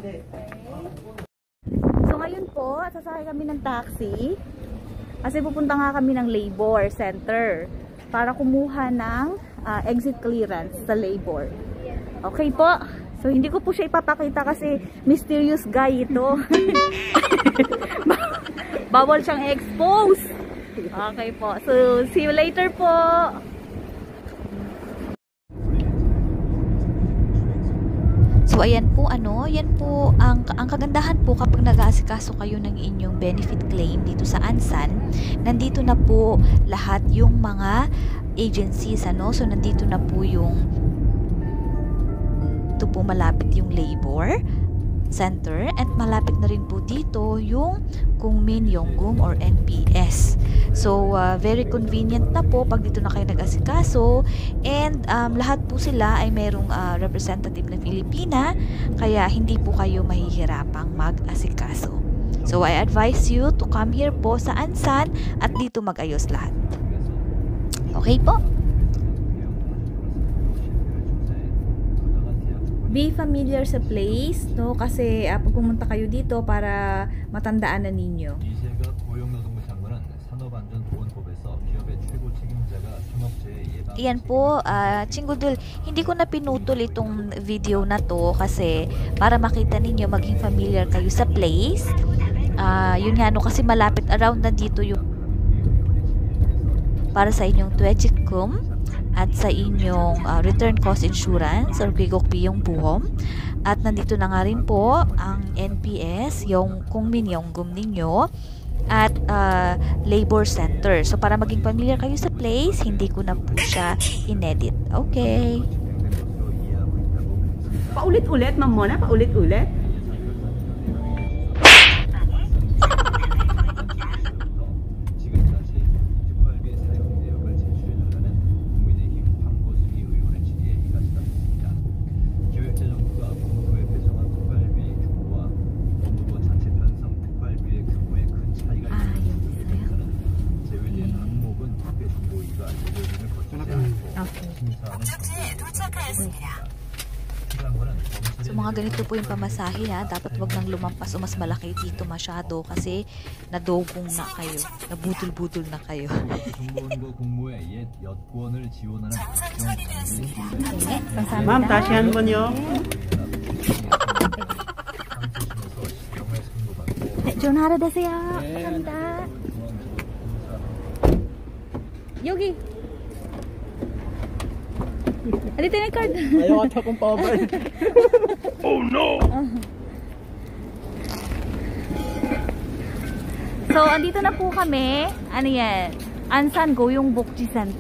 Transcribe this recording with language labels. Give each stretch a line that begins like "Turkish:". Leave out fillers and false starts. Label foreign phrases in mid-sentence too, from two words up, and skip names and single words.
Filipino: So ngayon po, sasakay kami ng taxi kasi pupunta nga kami ng
English: labor center
Filipino: para kumuha ng
English: exit clearance
Filipino: sa labor. Okay po? So hindi ko po siya ipapakita kasi
English: mysterious guy
Filipino: ito. Bawal siyang expose. Okay po. So
English: see you later
Filipino: po. So ayan po yan po ang kagandahan po kapag nag-aasikaso kayo ng inyong benefit claim dito sa Ansan. Nandito na po lahat yung mga agencies So nandito na po ito po malapit yung
English: labor center
Filipino: at malapit na rin po dito yung Kukmin Yonggum or NPS. So
English: very convenient
Filipino: na po pag dito na kayo nag-asikaso and lahat po sila ay mayroong representative na Filipina kaya hindi po kayo mahihirapang mag-asikaso. So
English: I advise you to come here
Filipino: po sa Ansan at dito mag-ayos lahat. Okay po?
English: Be familiar
Filipino: sa place, no? Kasi pag pumunta kayo dito para matandaan na ninyo.
Korean: 이재갑 고용노동부 장관은 산업안전보건법에서 기업의 최고 책임자가 산업재해 예방
Filipino: Iyan po, Chinggudul, hindi ko na pinutol itong video na to kasi para makita ninyo, maging familiar kayo sa place. Yun nga kasi malapit around na dito yung para sa inyong Tuejikum at sa inyong
English: return cost insurance
Filipino: or Kwigokpi yung buhom. At nandito na nga rin po ang NPS, yung Kukmin Yonggum ninyo at
English: labor center.
Filipino: So para maging familiar kayo sa place, hindi ko na po siya inedit. Okay. Paulit-ulit, Ma'am Mona? Paulit-ulit?
Korean: 지금까지 특활비 사용 내역을 제출해달라는 국민의힘 황보승희 의원의 질의에 이같이답습니다. 기획재정부가 법무부에 배정한 특활비 규모와 법무부 자체 편성 특활비의 규모에 큰 차이가 있는 부분에서는 제외된 항목은 특별 정보위가 예결위를 거치지 않고 심사하는 정보위가 확실한 거는
Filipino: So mga ganito po yung pamasahe ha. Dapat wag nang lumampas o mas malaki dito masyado kasi nadogong na kayo. Nabudol-budol na kayo.
Korean: 중고인고 공모의 옛 여권을 지원하는
Filipino: Kasama Ma'am, na.
Korean: 다시 한 번요. 네, 전화를 되세요. 감사합니다. 여기.
Filipino: Dito na yung card. Ayaw ata kong pabay. So, andito na po kami. Ano yan? Ansan Goyong Bokji Center.